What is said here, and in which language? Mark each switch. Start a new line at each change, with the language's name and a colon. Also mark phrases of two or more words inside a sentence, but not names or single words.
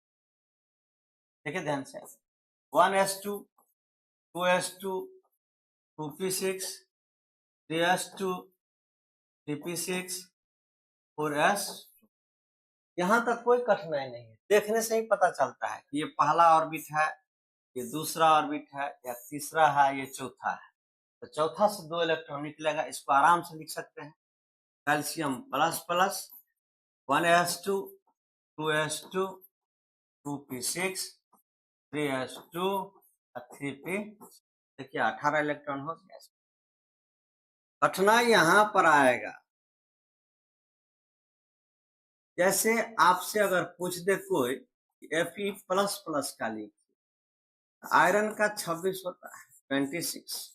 Hindi: देखिए ध्यान से 1s2 2s2 2p6, 3s2, 3p6, 4s। यहाँ तक कोई कठिनाई नहीं है, देखने से ही पता चलता है कि ये पहला ऑर्बिट है, ये दूसरा ऑर्बिट है, या तीसरा है, ये चौथा है। तो चौथा से 2 इलेक्ट्रॉन निकलेगा, इसको आराम से लिख सकते हैं। कैल्शियम
English: plus plus
Hindi: 1s2, 2s2, 2p6, 3s2, 3p। देखिए 18 इलेक्ट्रॉन हो गया। कठिनाई यहाँ पर आएगा, जैसे आपसे अगर पूछ दे कोई Fe
English: plus plus
Hindi: का लिख, आयरन का 26 होता है 26।